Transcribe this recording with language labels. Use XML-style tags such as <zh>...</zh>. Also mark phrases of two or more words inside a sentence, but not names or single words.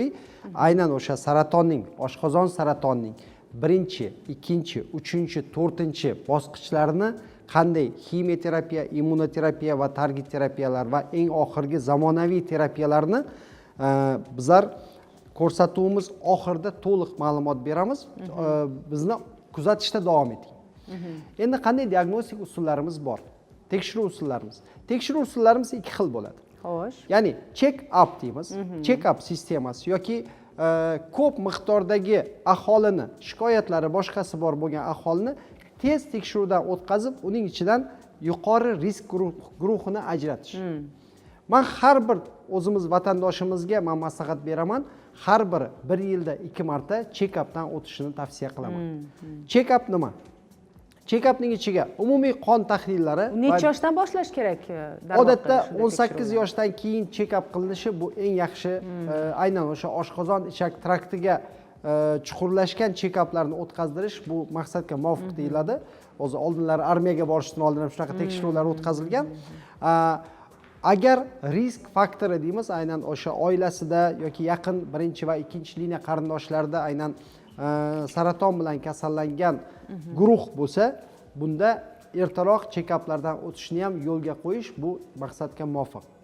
<uz>Aynan o'sha saratonning, oshqozon saratonining birinchi, ikkinchi, uchinchi, to'rtinchi bosqichlarini qanday ximiyoterapiya, immunoterapiya va target terapiyalar va eng oxirgi zamonaviy terapiyalarni bizlar ko'rsatuvimiz oxirida to'liq ma'lumot beramiz. Bizni kuzatishda davom eting. Endi qanday diagnostik usullarimiz bor? Tekshiruv usullarimiz. Tekshiruv usullarimiz ikki xil bo'ladi. Xo'sh. Ya'ni check-up deymiz. Check-up sistemasi yoki ko'p miqdordagi aholini, shikoyatlari boshqasi bor bo'lgan aholini tez tekshiruvdan o'tkazib, uning ichidan yuqori risk guruhini ajratish. Men har bir o'zimiz vatandoshimizga men maslahat beraman, har biri bir yilda 2 marta check-updan o'tishini tavsiya qilaman. Check-up nima? Check-upning ichiga umumiy qon tahlillari. Necha yoshdan boshlash kerak? Odatda 18 yoshdan keyin check-up qilinishi bu eng yaxshi, aynan o'sha oshqozon ichak traktiga chuqurlashgan check-uplarni o'tkaztirish bu maqsadga muvofiq deyiladi. O'zi oldinlari armiyaga borishdan oldin ham shunaqa tekshiruvlar o'tkazilgan. Agar risk faktori deymiz, aynan o'sha oilasida yoki yaqin birinchi va ikkinchi liniya qarindoshlarida aynan saraton bilan kasallangan guruh bo'lsa, bunda ertaroq check-uplardan o'tishni ham yo'lga qo'yish bu maqsadga muvofiq.</uz>